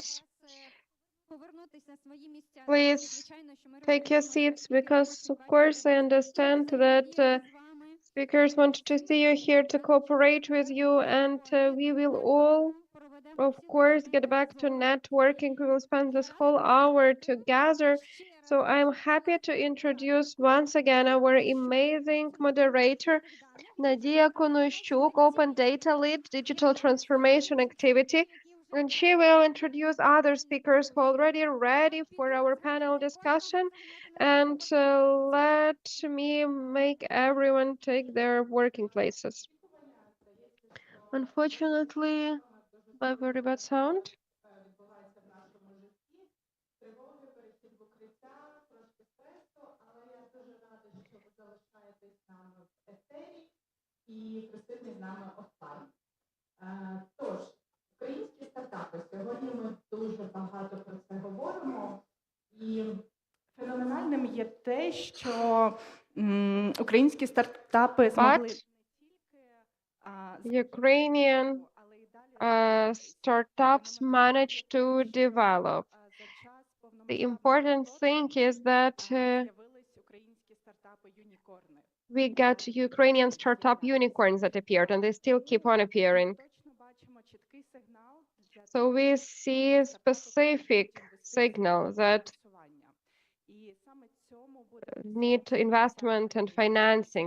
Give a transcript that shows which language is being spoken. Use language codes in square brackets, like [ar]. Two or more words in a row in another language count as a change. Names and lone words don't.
[en] Friends, [uk] повернутися на свої місця. [en] please [uk] Звичайно, що ми [en] take your [uk] розуміємо, [en] seats [uk] що спікери [en] because, [uk] хочуть [en] of [uk] бачити [en] course, I [uk] вас [en] understand [uk] тут, [en] that [uk] взаємодіяти з вами. [en] speakers want to see you here to cooperate with you, and we will all, of course, get back to networking. We will spend this whole hour together. So I'm happy to introduce once again our amazing moderator, Nadia Konushchuk, Open Data Lead, Digital Transformation Activity. And she will introduce other speakers who are already ready for our panel discussion. And let me make everyone take their working places. Unfortunately, by very bad sound. [uk] Тож, українські стартапи. Сьогодні ми дуже багато про це говоримо. І феноменальним є те, що українські стартапи змогли [en] Ukrainian startups manage to develop. The important thing is that [uk] з'явились українські стартапи юнікорни. [en] we got Ukrainian startup unicorns that appeared, and they still keep on appearing. So we see specific signal that need investment and financing.